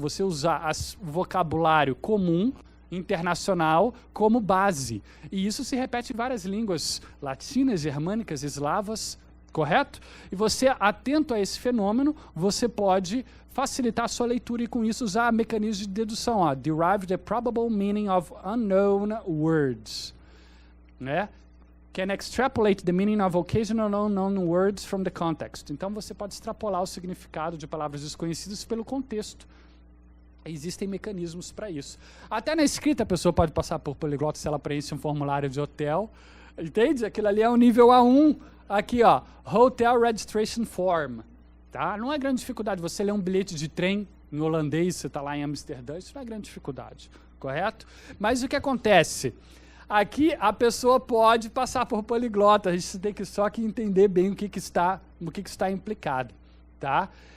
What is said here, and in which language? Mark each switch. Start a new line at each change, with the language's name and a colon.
Portuguese: Você usar o vocabulário comum, internacional, como base. E isso se repete em várias línguas latinas, germânicas, eslavas, correto? E você, atento a esse fenômeno, você pode facilitar a sua leitura e com isso usar mecanismos de dedução. Ó,
English: derive the probable meaning of unknown words.
Portuguese: Né?
English: Can extrapolate the meaning of occasional unknown words from the context.
Portuguese: Então você pode extrapolar o significado de palavras desconhecidas pelo contexto. Existem mecanismos para isso. Até na escrita a pessoa pode passar por poliglota se ela preenche um formulário de hotel. Entende? Aquilo ali é o nível A1. Aqui, ó, Hotel Registration Form. Tá? Não é grande dificuldade. Você lê um bilhete de trem em holandês, você está lá em Amsterdã, isso não é grande dificuldade, correto? Mas o que acontece? Aqui a pessoa pode passar por poliglota, a gente tem que só que entender bem o que está implicado. Tá?